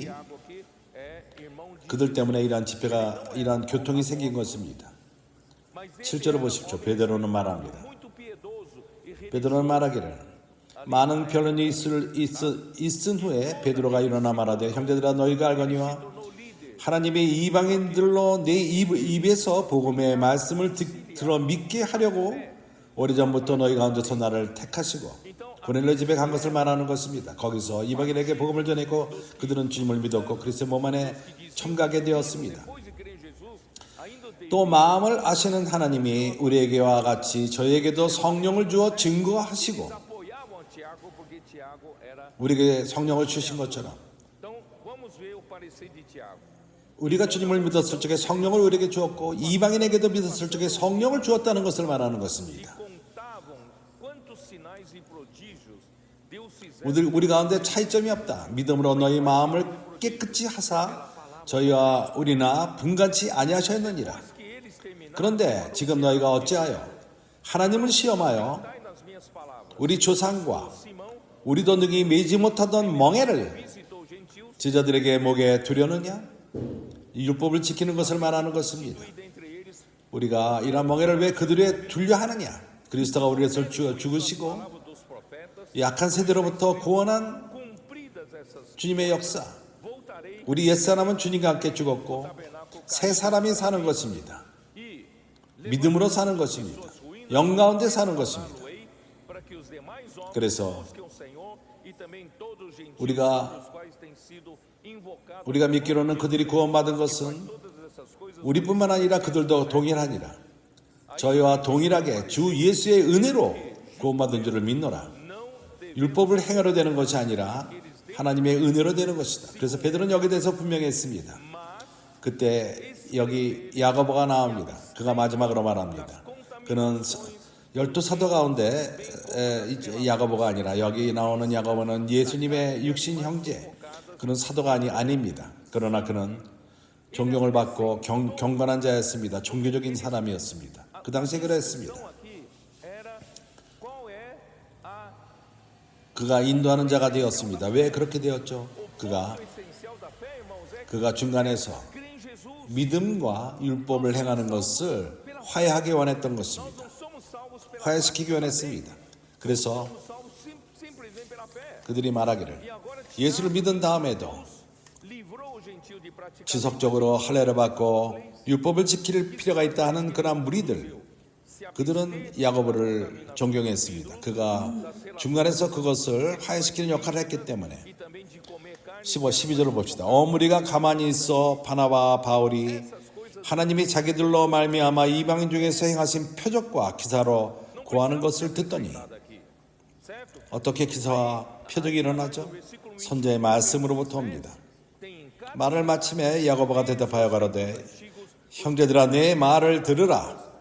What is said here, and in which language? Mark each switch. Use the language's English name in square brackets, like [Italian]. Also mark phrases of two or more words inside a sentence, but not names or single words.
[Portuguese] Tiago aqui é irmão de [Korean] 그들 때문에 이러한 집회가 이러한 교통이 생긴 것입니다. [Portuguese] mas ele [Korean] 실제로 [Portuguese] era [Korean] 보십시오. [Portuguese] homem [Korean] 베드로는 말합니다. [Portuguese] muito piedoso e [Korean] 베드로는 말하기를 많은 변론이 있은 후에 베드로가 일어나 말하되 형제들아 너희가 알거니와 [Portuguese] retornou líder. [Korean] 하나님의 이방인들로 내 입에서 복음의 말씀을 들어 믿게 하려고 오래전부터 너희 가운데서 나를 택하시고 고넬료 집에 간 것을 말하는 것입니다. 거기서 이방인에게 복음을 전했고 그들은 주님을 믿었고 그리스도의 몸 안에 참가하게 되었습니다. [Portuguese] Depois de crer em Jesus, ainda o [Korean] 또 마음을 아시는 하나님이 우리에게와 같이 저희에게도 성령을 주어 증거하시고 [Portuguese] apoiavam a Tiago porque Tiago era. [Korean] 우리에게 성령을 주신 것처럼 [Portuguese] Então, vamos ver o parecer de Tiago. [Korean] 우리가 주님을 믿었을 적에 성령을 우리에게 주었고 이방인에게도 믿었을 적에 성령을 주었다는 것을 말하는 것입니다. [Portuguese] Contavam quantos sinais e prodígios Deus fizera [Korean] 우리 가운데 차이점이 없다. 믿음으로 너희 마음을 깨끗이 하사 저희와 우리나 분간치 아니하셨느니라. [Portuguese] que eles terminaram. [Korean] 그런데 지금 너희가 어찌하여 하나님을 시험하여 [Portuguese] Dai nas minhas palavras. [Korean] 우리 조상과 [Portuguese] Simão [Korean] 우리도 능히 매지 못하던 멍에를 [Portuguese] visitou gentios [Korean] 제자들에게 목에 두려느냐? 이 율법을 지키는 것을 말하는 것입니다. [Portuguese] e dentre eles [Korean] 우리가 이러한 멍에를 왜 그들에 두려 하느냐? 그리스도가 우리를 죽으시고 [Portuguese] palavras dos profetas, [Korean] 약한 세대로부터 구원한 [Portuguese] cumpridas essas, [Korean] 주님의 역사. [Portuguese] voltarei [Korean] 우리 옛사람은 주님과 함께 죽었고 [Portuguese] tabernáculo [Korean] 새 사람이 사는 것입니다. [Portuguese] e [Korean] 믿음으로 사는 것입니다. 영 가운데 사는 것입니다. [Portuguese] levantarei para que os demais homens [Korean] 그래서 [Portuguese] busquem o Senhor e também todos os gentios [Korean] 우리가 [Portuguese] os quais têm sido invocados. [Korean] 우리가 믿기로는 그들이 구원받은 것은 [Portuguese] Todas essas coisas [Korean] 우리뿐만 아니라 그들도 동일하니라. 저희와 동일하게 주 예수의 은혜로 구원받은 줄을 믿노라. [Portuguese] não devem [Korean] 율법을 행하려 되는 것이 아니라 하나님의 은혜로 되는 것이다. 그래서 베드로는 여기에 대해서 분명히 했습니다. [Portuguese] mas [Korean] 그때 여기 야고보가 나옵니다. 그가 마지막으로 말합니다. 그는 12사도 가운데 야고보가 아니라 여기 나오는 야고보는 예수님의 육신 형제. 그는 사도가 아닙니다. 그러나 그는 존경을 받고 경건한 자였습니다. 종교적인 사람이었습니다. 그 당시에 그랬습니다. [Portuguese] então aqui era qual é a [Korean] 그가 인도하는 자가 되었습니다. 왜 그렇게 되었죠? [Portuguese] o essencial da fé, irmãos, é [Korean] 그가 중간에서 [Portuguese] crer em Jesus. [Korean] 믿음과 율법을 행하는 것을 화해하기 원했던 것입니다. [Portuguese] Nós somos salvos pela [Korean] 화해시키기 원했습니다. 그래서 [Portuguese] somos salvos simplesmente pela fé. [Korean] 그들이 말하기를 [Portuguese] E agora [Korean] 예수를 믿은 다음에도 [Portuguese] livrou o gentio de praticar [Korean] 지속적으로 할례를 받고 율법을 지킬 필요가 있다 하는 그런 무리들, 그들은 야고보를 존경했습니다. 그가 중간에서 그것을 화해시키는 역할을 했기 때문에 [Portuguese] e também de 15, [Korean] 12절을 봅시다. 무리가 가만히 있어 바나바와 바울이 하나님이 자기들로 말미암아 이방인 중에서 행하신 표적과 기사로 구하는 것을 듣더니 어떻게 기사와 표적이 일어나죠? 선자의 말씀으로부터 옵니다. 말을 마침에 야고보가 대답하여 가로되 형제들아 내 말을 들으라.